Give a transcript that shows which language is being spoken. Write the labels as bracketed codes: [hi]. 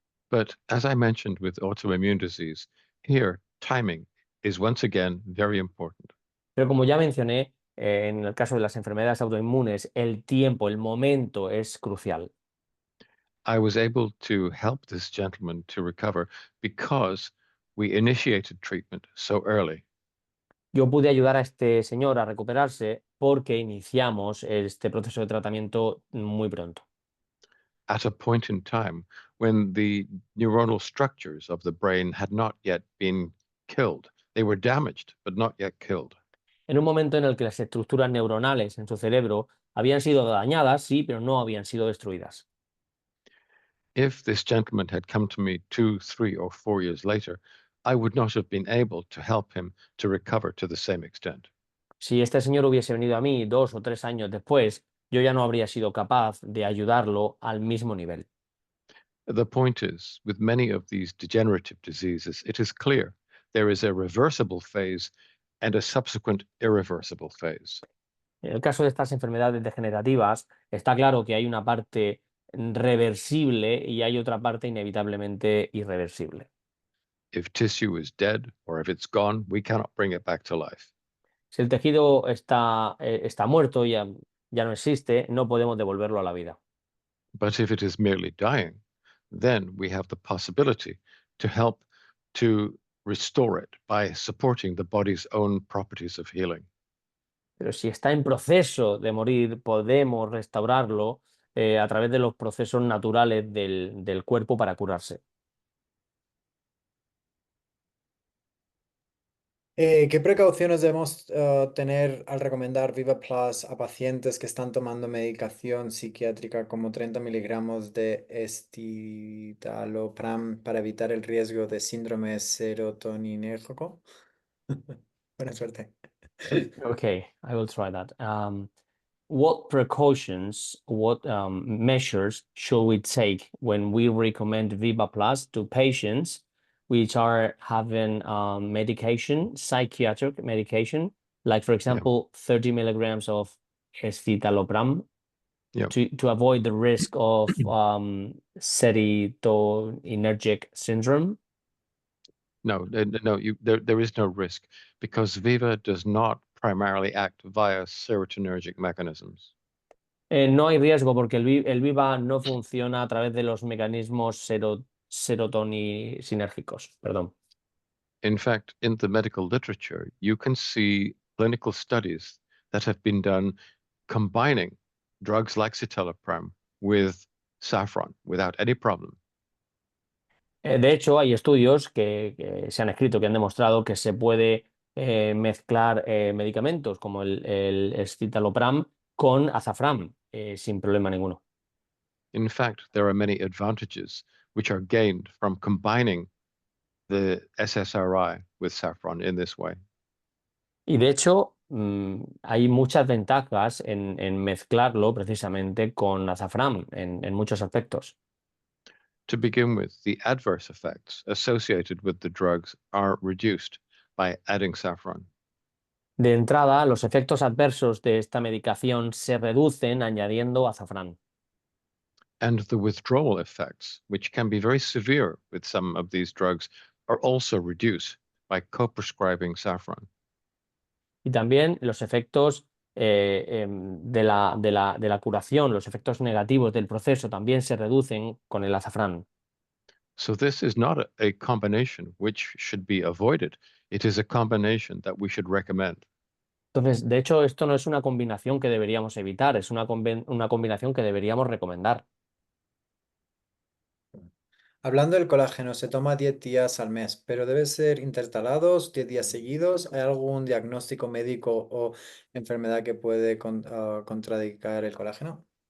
[en] But as I mentioned with autoimmune disease, here timing is once again very important. [es] Pero como ya mencioné, en el caso de las enfermedades autoinmunes, el tiempo, el momento es crucial. [en] I was able to help this gentleman to recover because we initiated treatment so early. [es] Yo pude ayudar a este señor a recuperarse porque iniciamos este proceso de tratamiento muy pronto. [en] At a point in time when the neuronal structures of the brain had not yet been killed. They were damaged, but not yet killed. [es] En un momento en el que las estructuras neuronales en su cerebro habían sido dañadas, sí, pero no habían sido destruidas. [en] If this gentleman had come to me 2, 3, or 4 years later, I would not have been able to help him to recover to the same extent. [es] Si este señor hubiese venido a mí 2 o 3 años después, yo ya no habría sido capaz de ayudarlo al mismo nivel. [en] The point is, with many of these degenerative diseases, it is clear there is a reversible phase and a subsequent irreversible phase. [es] En el caso de estas enfermedades degenerativas, está claro que hay una parte reversible y hay otra parte inevitablemente irreversible. [en] If tissue is dead or if it's gone, we cannot bring it back to life. [es] Si el tejido está muerto, ya no existe, no podemos devolverlo a la vida. [en] But if it is merely dying, then we have the possibility to help to restore it by supporting the body's own properties of healing. [es] Pero si está en proceso de morir, podemos restaurarlo a través de los procesos naturales del cuerpo para curarse. ¿Qué precauciones debemos tener al recomendar Viva Plus a pacientes que están tomando medicación psiquiátrica como 30 miligramos de escitalopram para evitar el riesgo de síndrome serotoninérgico? Buena suerte. [en] Okay, I will try that. What precautions, what measures should we take when we recommend Viva Plus to patients which are having medication, psychiatric medication, like for example, 30 milligrams of escitalopram, Yep. to avoid the risk of serotonergic syndrome? No, there is no risk because Viva does not primarily act via serotonergic mechanisms. [es] No hay riesgo porque el Viva no funciona a través de los mecanismos serotoninérgicos. Perdón. [en] In fact, in the medical literature, you can see clinical studies that have been done combining drugs like citalopram with saffron without any problem. [es] De hecho, hay estudios que se han escrito que han demostrado que se puede mezclar medicamentos como el escitalopram con azafrán sin problema ninguno. [en] In fact, there are many advantages which are gained from combining the SSRI with saffron in this way. [es] Y de hecho, hay muchas ventajas en mezclarlo precisamente con azafrán en muchos aspectos. [en] To begin with, the adverse effects associated with the drugs are reduced by adding saffron. [es] De entrada, los efectos adversos de esta medicación se reducen añadiendo azafrán. [en] And the withdrawal effects, which can be very severe with some of these drugs, are also reduced by co-prescribing saffron. [es] Y también los efectos de la curación, los efectos negativos del proceso también se reducen con el azafrán. [en] So this is not a combination which should be avoided. It is a combination that we should recommend. [es] Entonces, de hecho, esto no es una combinación que deberíamos evitar, es una combinación que deberíamos recomendar. Hablando del colágeno, se toma 10 días al mes, pero debe ser intercalados 10 días seguidos. ¿Hay algún diagnóstico médico o enfermedad que puede contraindicar el colágeno?